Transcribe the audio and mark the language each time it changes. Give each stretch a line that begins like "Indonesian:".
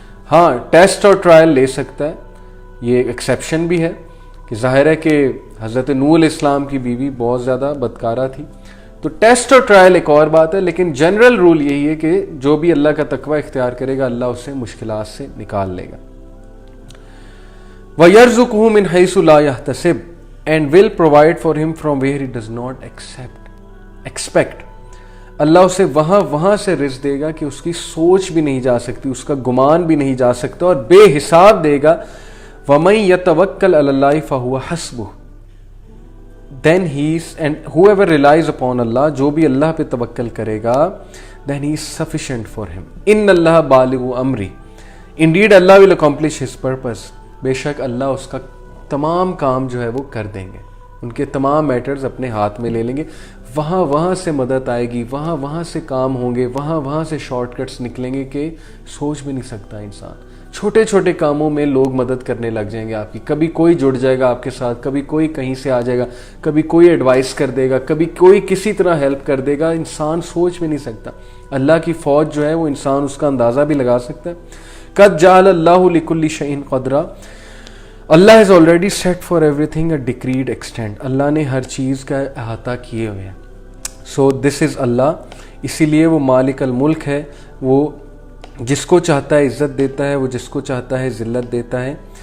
Urdu: ہاں, ٹیسٹ اور ٹرائل لے سکتا ہے, یہ ایکسیپشن بھی ہے کہ ظاہر ہے کہ حضرت نوح علیہ السلام کی بیوی بہت زیادہ بدکارہ تھی, تو ٹیسٹ اور ٹرائل ایک اور بات ہے, لیکن جنرل رول یہی ہے کہ جو بھی اللہ کا تقوی اختیار کرے گا اللہ اسے مشکلات سے نکال لے گا.
Arabic: وَيَرْزُقُهُ مِنْ حَيْثُ لَا يَحْتَسِبُ
English: and will provide for him from where he does not expect. Allah اسے وہاں سے رزق دے گا کہ اس کی سوچ بھی نہیں جا سکتی, اس کا گمان بھی نہیں جا سکتا, اور بے حساب دے گا.
Arabic: وَمَن يَتَوَكَّلْ عَلَى اللَّهِ فَهُوَ حَسْبُهُ.
English: then he is, and whoever relies upon Allah,
Urdu: جو بھی اللہ پہ توکل کرے گا,
English: then he is sufficient for him.
Arabic: ان اللہ بالغ امری,
English: indeed Allah will accomplish his purpose.
Urdu: بے شک اللہ اس کا تمام کام جو ہے وہ کر دیں گے, ان کے تمام میٹرز اپنے ہاتھ میں لے لیں گے. وہاں سے مدد آئے گی, وہاں سے کام ہوں گے, وہاں سے شارٹ کٹس نکلیں گے کہ سوچ بھی نہیں سکتا انسان. چھوٹے چھوٹے کاموں میں لوگ مدد کرنے لگ جائیں گے آپ کی, کبھی کوئی جڑ جائے گا آپ کے ساتھ, کبھی کوئی کہیں سے آ جائے گا, کبھی کوئی ایڈوائس کر دے گا, کبھی کوئی کسی طرح ہیلپ کر دے گا. انسان سوچ بھی نہیں سکتا. اللہ کی فوج جو ہے وہ انسان اس کا اندازہ بھی لگا سکتا ہے.
Arabic: قد جعل اللہ لکل شیء قدرا,
English: Allah has already set for everything a decreed extent.
Urdu: اللہ نے ہر چیز کا احاطہ کیے ہوئے ہیں.
English: So this is
Urdu: اللہ, اسی لیے وہ مالک الملک ہے, وہ جس کو چاہتا ہے عزت دیتا ہے, وہ جس کو چاہتا ہے ذلت دیتا ہے.